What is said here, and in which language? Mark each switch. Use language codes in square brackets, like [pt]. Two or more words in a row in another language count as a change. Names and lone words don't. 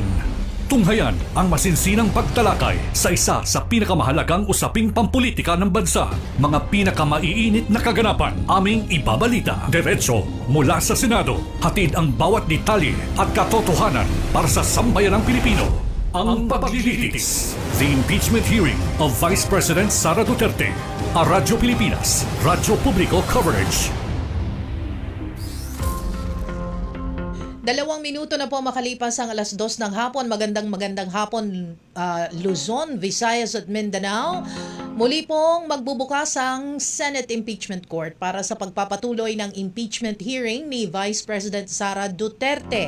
[tl] Tunghayan ang masinsinang pagtalakay sa isa sa pinakamahalagang usaping pampolitika ng bansa. Mga pinakamaiinit na kaganapan, aming ibabalita diretso mula sa Senado. Hatid ang bawat detalye at katotohanan para sa sambayanang Pilipino. Ang Paglilitis, [en] the impeachment hearing of Vice President Sara Duterte. A Radyo Pilipinas, Radyo Publiko Coverage. [tl] 2 minuto na po makalipas ang 2:00 ng hapon. Magandang hapon, Luzon, Visayas at Mindanao. Muli pong magbubukas ang Senate Impeachment Court para sa pagpapatuloy ng [en] impeachment hearing [tl] ni Vice President Sara Duterte.